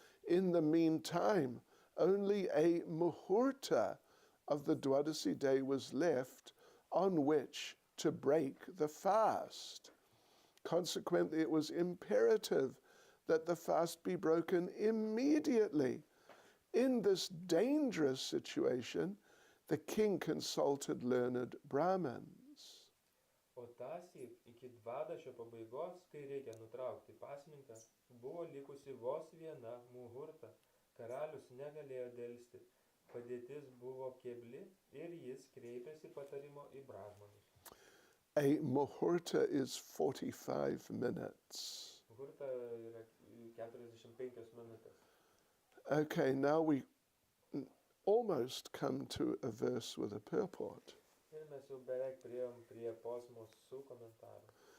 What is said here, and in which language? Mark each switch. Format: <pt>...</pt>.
<en>In the meantime, only a muhurta of the Dwadasi day was left on which to break the fast. Consequently, it was imperative that the fast be broken immediately. In this dangerous situation, the king consulted learned Brahmins.</en> <lt>O tąsyk iki dvadašio pabaigos, kai reikia nutraukti pasninką, buvo likusi vos viena muhurta. Karalius negalėjo dėlsti. Padėtis buvo kebli ir jis kreipėsi patarimo į brahmanus.</lt> <en>A muhurta is 45 minutes.</en> <lt>Muhurta yra 45 minutės.</lt> <en>Okay, now we almost come to a verse with a purport.</en> <lt>Ir mes jau beveik priėjom prie posmos su komentaru.</lt>